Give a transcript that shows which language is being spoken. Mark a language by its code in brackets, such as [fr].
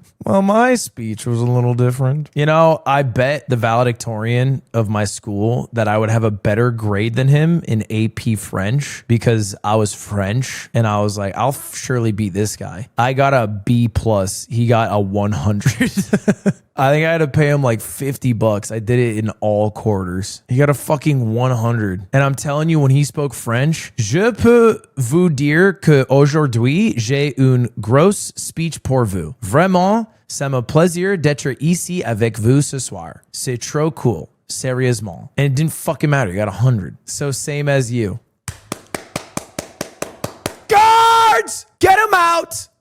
[en] Well, my speech was a little different. You know, I bet the valedictorian of my school that I would have a better grade than him in AP French because I was French. And I was like, I'll surely beat this guy. I got a B+. He got a 100. I think I had to pay him like $50. I did it in all quarters. He got a fucking 100. And I'm telling you, when he spoke French, [fr] je peux vous dire que aujourd'hui, j'ai une grosse speech pour vous. Vraiment, ça me plaisir d'être ici avec vous ce soir. C'est trop cool. Sérieusement. [en] And it didn't fucking matter. You got 100. So same as you. Guards! Get him out!